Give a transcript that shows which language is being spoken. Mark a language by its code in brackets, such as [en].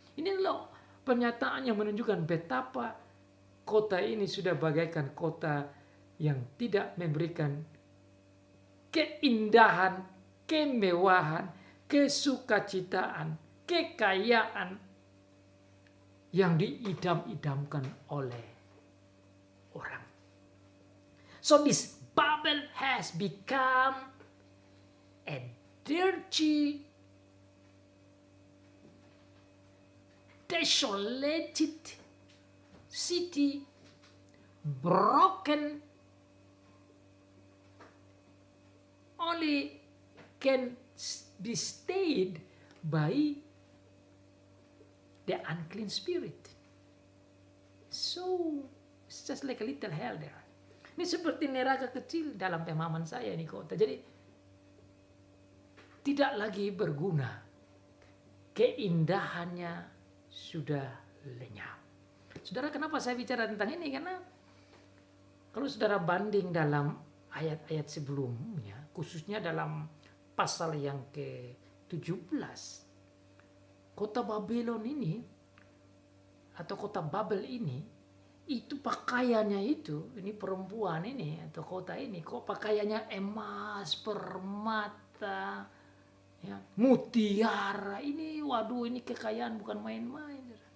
[id] Ini loh pernyataan yang menunjukkan betapa kota ini sudah bagaikan kota yang tidak memberikan keindahan, kemewahan, kesukacitaan, kekayaan yang diidam-idamkan oleh orang. [en] So this Babel has become a dirty, desolated city, broken, only can be stayed by the unclean spirit. So it's just like a little hell there. [id] Ini seperti neraka kecil dalam pemahaman saya ini kota. Jadi tidak lagi berguna. Keindahannya sudah lenyap. Saudara, kenapa saya bicara tentang ini? Karena kalau saudara banding dalam ayat-ayat sebelumnya, khususnya dalam pasal yang ke-17, kota Babylon ini atau kota Babel ini, itu pakaiannya itu, ini perempuan ini atau kota ini, kok pakaiannya emas, permata, ya, mutiara, ini waduh, ini kekayaan bukan main-main.